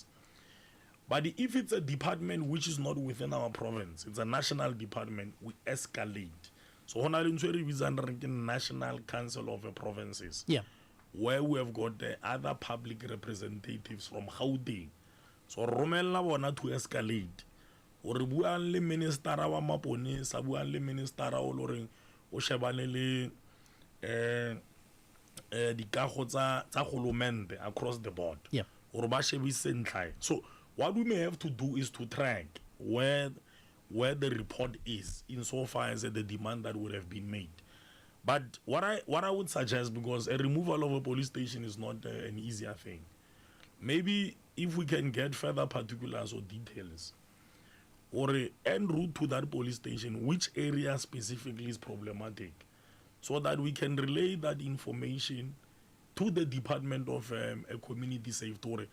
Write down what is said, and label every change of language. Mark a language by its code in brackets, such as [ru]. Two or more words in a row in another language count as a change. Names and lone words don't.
[en] But if it's a department which is not within our province, it's a national department, we escalate. So Honorable is under the National Council of Provinces, where we have got the other public representatives from Gauteng. So [st] Romela wana [en] to escalate. [st] Or buang le minister wa maponesa, buang le minister o loreng o shebane le dikago tsa golomente [en] across the board. Yeah. [st] Or ba shebise ntlha. [en] So what we may have to do is to track where the report is insofar as the demand that would have been made. But what I would suggest, because a removal of a police station is not an easier thing, maybe if we can get further particulars or details or an en route to that police station, which area specifically is problematic, so that we can relay that information to the Department of a Community Safety.